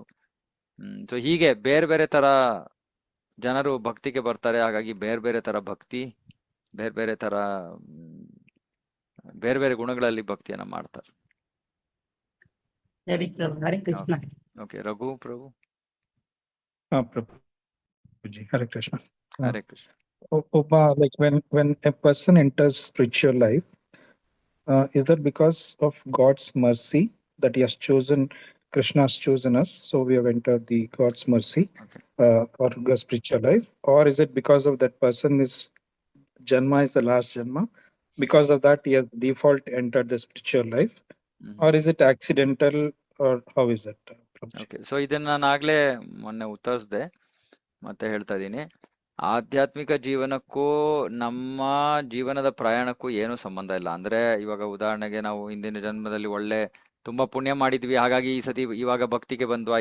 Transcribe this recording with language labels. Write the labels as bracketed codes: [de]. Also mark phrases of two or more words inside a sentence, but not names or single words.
[kn] ಸೊ ಹೀಗೆ ಬೇರೆ ಬೇರೆ ತರ ಜನರು ಭಕ್ತಿಗೆ ಬರ್ತಾರೆ. ಹಾಗಾಗಿ ಬೇರೆ ಬೇರೆ ತರ ಭಕ್ತಿ, ಬೇರೆ ಬೇರೆ ತರ ಬೇರೆ ಬೇರೆ ಗುಣಗಳಲ್ಲಿ ಭಕ್ತಿಯನ್ನ ಮಾಡ್ತಾರೆ. ಸರಿ ಪ್ರಭು, ಹರೇ ಕೃಷ್ಣ. ಓಕೆ, ರಘು ಪ್ರಭು. [en] Prabhuji, Hare Krishna. [kn] ಹರೇ ಕೃಷ್ಣ. [en] Upa, like when a person enters spiritual life, is that because of God's mercy that He has chosen, Krishna has chosen us, so we have entered the God's mercy Okay. for the spiritual life, or is it because of that person is Janma is the last Janma, because of that he has default entered the spiritual life, or is it accidental, or how is that? Prabhuji? Okay, so [kn] ಇದನ್ನ ನಾನು ಆಗ್ಲೇ ಮೊನ್ನೆ ಉತ್ತರಿಸ್ದೆ, ಮತ್ತೆ ಹೇಳ್ತಾ ಇದ್ದೀನಿ. ಆಧ್ಯಾತ್ಮಿಕ ಜೀವನಕ್ಕೂ ನಮ್ಮ ಜೀವನದ ಪ್ರಯಾಣಕ್ಕೂ ಏನು ಸಂಬಂಧ ಇಲ್ಲ. ಅಂದ್ರೆ ಇವಾಗ ಉದಾಹರಣೆಗೆ ನಾವು ಹಿಂದಿನ ಜನ್ಮದಲ್ಲಿ ಒಳ್ಳೆ ತುಂಬಾ ಪುಣ್ಯ ಮಾಡಿದ್ವಿ, ಹಾಗಾಗಿ ಈ ಸತಿ ಇವಾಗ ಭಕ್ತಿಗೆ ಬಂದ್ವಾ?